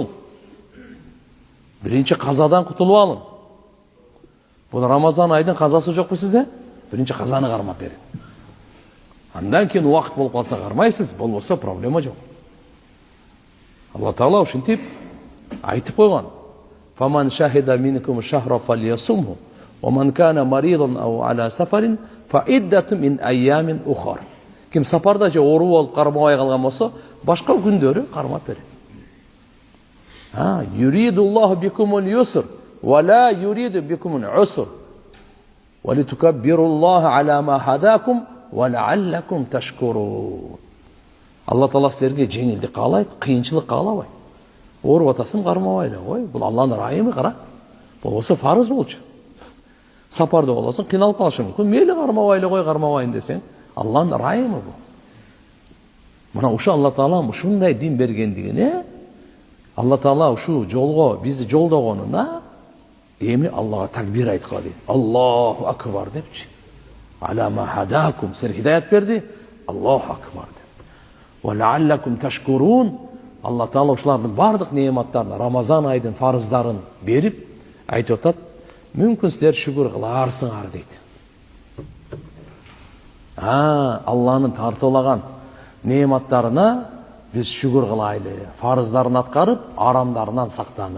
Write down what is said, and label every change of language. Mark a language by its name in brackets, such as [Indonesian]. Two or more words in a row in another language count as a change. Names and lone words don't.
[Kyrgyz] Биринчи казадан кутулуп алың. Бул Рамазан айдын казасы жокпу сизде? Биринчи казаны кармап берин. Андан кийин убакыт болуп калса кармайсыз, болбосо проблема жок. Алла Таала ушинтип айтып койгон. [Arabic] فمن شهد منكم الشهر فليصمه ومن كان مريضا أو على سفر فعدة من أيام أخر. [Kyrgyz] Ким сапарда же оору болуп кармабай калган болсо, башка күндөрү кармап берет. [Arabic] يريد الله بكم اليسر ولا يريد بكم العسر. ولتكبروا الله على ما هداكم ولعلكم تشكرون. [Kyrgyz] Алла Таала силерге жеңилдик каалайт, кыйынчылык каалабайт. Ооруп атасың кармабай эле кой. Бул Алланын райымы, кара. Болбосо фарыз болчу. Сапарда болосуң, кыйналып калышы мүмкүн. Мейли кармабай эле кой, кармабайын десең, Алланын райымы бул. Мына ушу Алла Таала ушундай дин бергендигине, Алла Таала ушу жолго бизди жолдогонуна эми Аллага такбир айткыла дейт. [Arabic] الله أكبر [Kyrgyz] депчи. [Arabic] على ما هداكم, [Kyrgyz] силерге хидаят берди. [Arabic] الله أكبر деп. ولعلكم تشكرون. [Kyrgyz] Алла Таала ушулардын бардык неаматтарын, Рамазан айдын фарыздарын берип айтып атат. Мүмкүн силер шүгүр кыларсыңар дейт. Алланын тартуулаган неаматтарына биз шүгүр кылайлы, фарыздарын аткарып, арамдарынан сактаны.